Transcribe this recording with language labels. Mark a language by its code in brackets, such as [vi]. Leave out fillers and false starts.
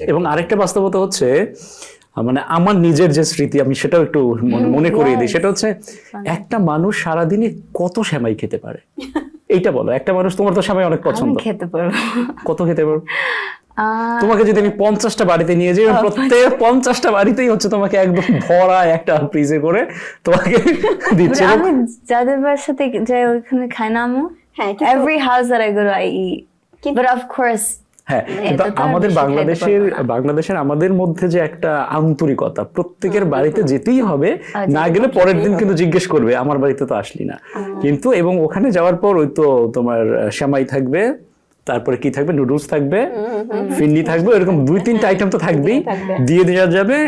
[bn] এবং আরেকটা বাস্তবতা হচ্ছে, মানে আমার নিজের যে স্মৃতি আমি সেটাও একটু মনে করিয়ে দিই, সেটা হচ্ছে একটা মানুষ সারাদিনে কত সেমাই খেতে পারে? এইটা বলো, একটা মানুষ, তোমার তো সেমাই অনেক পছন্দ, খেতে পারবো। কত খেতে পারবো? তোমাকে যদি আমি 50টা বাড়িতে নিয়ে যাই, প্রত্যেক 50টা বাড়িতেই হচ্ছে তোমাকে একদম ভরা একটা ফ্রিজে করে তোমাকে দিচ্ছে। আমি যাদের সাথে যাই ওইখানে খাই না আমু। হ্যাঁ, [en] Every house that I go to I eat. But of course [bn] হ্যাঁ, কিন্তু আমাদের বাংলাদেশের আমাদের মধ্যে যে একটা আন্তরিকতা, প্রত্যেকের বাড়িতে যেতেই হবে, না গেলে পরের দিন কিন্তু জিজ্ঞেস করবে আমার বাড়িতে তো আসলি না। কিন্তু এবং ওখানে যাওয়ার পর ওই তো তোমার সেমাই থাকবে, তারপরে কি থাকবে, নুডলস থাকবে, ফিন্নি থাকবে, এরকম 2-3টা আইটেম তো থাকবেই, দিয়ে দেওয়া যাবে।